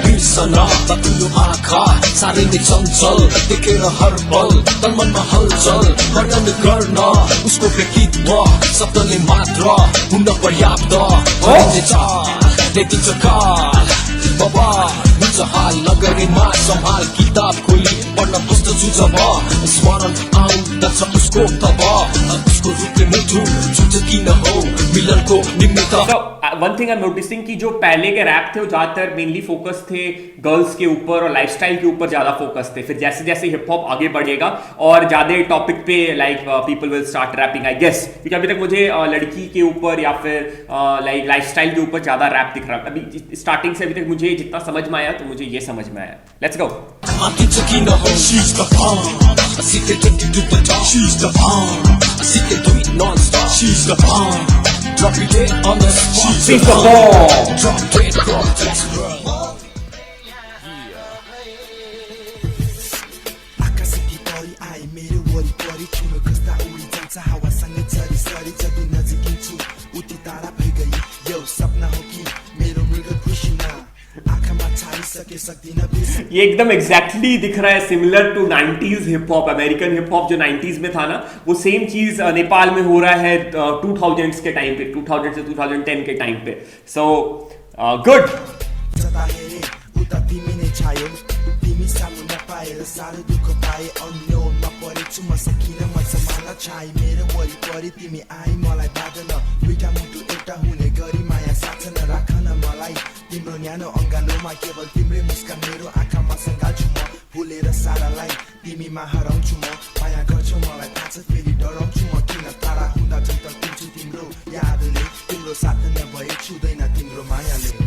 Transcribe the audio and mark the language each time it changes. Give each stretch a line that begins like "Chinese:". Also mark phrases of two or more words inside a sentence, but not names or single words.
Nepali: साह्रै नै चञ्चल देखेर हर पल तन मनमा हलचल वर्णन गर्न उसको व्यक्तित्व शब्दले मात्र हुन पर्याप्त देखिन्छ काल बाबा हुन्छ हाल नगरीमा सम्हाल किताब खोली पढ्न बस्दछु जब स्मरण आउँदछ उसको तब उसको रूपले मिठो छुट्छ किन हो मिलनको निमित्त।
English: one thing I am noticing
Hindi: कि जो पहले के रैप थे वो ज्यादातर
English: mainly focus
Hindi: थे गर्ल्स के ऊपर और लाइफस्टाइल के ऊपर ज्यादा फोकस थे। फिर जैसे जैसे
English: hip hop
Hindi: आगे बढ़ेगा और ज्यादा टॉपिक पे
English: like people will start rapping I guess,
Hindi: क्योंकि अभी तक मुझे लड़की के ऊपर या फिर
English: like lifestyle
Hindi: के ऊपर ज्यादा रैप दिख रहा है। अभी स्टार्टिंग से अभी तक मुझे जितना समझ में आया तो मुझे ये समझ में आया।
English: let's go. Drop it dead on the spot. She's the bomb. Drop dead on the spot.
Nepali: आकाशकी तरी आए मेरो वरिपरि ठुलो कस्ता उडी जान्छ हावासँग चरी सरी जति नजिकिन्छु उति टाढा भइगई यो सपना हो कि मेरो मृग कृष्ण आँखामा छाडिसके सक्दिन बिर्सन।
Hindi: ये एकदम एग्जैक्टली दिख रहा है
English: similar to
Hindi: 90s
English: hip hop. American hip hop
Hindi: जो 90s में था ना, वो सेम चीज नेपाल में हो रहा है 2000s के टाइम पे, 2000 से 2010 के टाइम पे।
English: so good.
Nepali: जता हेरे उता तिमी नै छायो, तिमी सामु नपाएर साह्रो दुःख पाए अन्यलमा परेछु म सकिन म सम्हाल्न छाए मेरो वरिपरि तिमी आइ मलाई बाँधन दुईटा मुटु एउटा हुने गरी माया साथ नराखन मलाई तिम्रो न्यानो अङ्गालोमा केवल तिम्रै मुस्कान मेरो आँखामा सङ्घाल्छु म भुलेर सारालाई तिमीमा हराउँछु म माया गर्छु मलाई थाहा छ फेरि डराउँछु म किन टाढा हुँदा झल्किन्छु तिम्रो यादले तिम्रो साथ नभए छुँदैन तिम्रो मायाले।